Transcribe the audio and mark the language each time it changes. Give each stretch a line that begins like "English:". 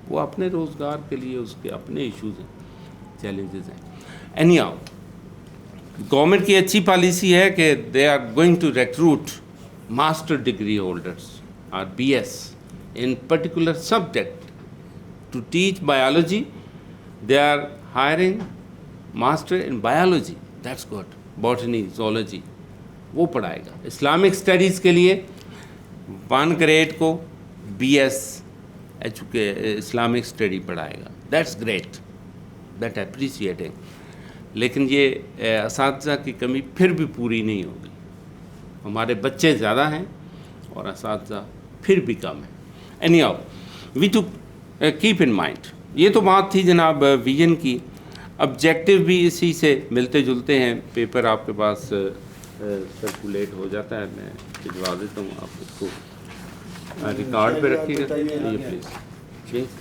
Urdu: وہ اپنے روزگار کے لیے اس کے اپنے ایشوز ہیں, چیلنجز ہیں.
English: anyhow government
Urdu: کی اچھی پالیسی ہے کہ
English: They are going to recruit master degree holders اور B S in particular subject to teach biology. They are hiring master in biology. That's good. Botany, zoology.
Urdu: وہ پڑھائے گا. Islamic studies کے لیے 1 grade کو بی ایس اسلامک اسٹڈی پڑھائے گا.
English: That's great. That appreciating.
Urdu: لیکن یہ اساتذہ کی کمی پھر بھی پوری نہیں ہوگی. ہمارے بچے زیادہ ہیں اور اساتذہ پھر بھی کم ہیں.
English: Anyhow, we to keep in mind.
Urdu: یہ تو بات تھی جناب ویژن کی. آبجیکٹیو بھی اسی سے ملتے جلتے ہیں. پیپر آپ کے پاس سرکولیٹ ہو جاتا ہے, میں بھجوا دیتا ہوں, آپ اس کو ریکارڈ پہ رکھیے گا یہ پلیز.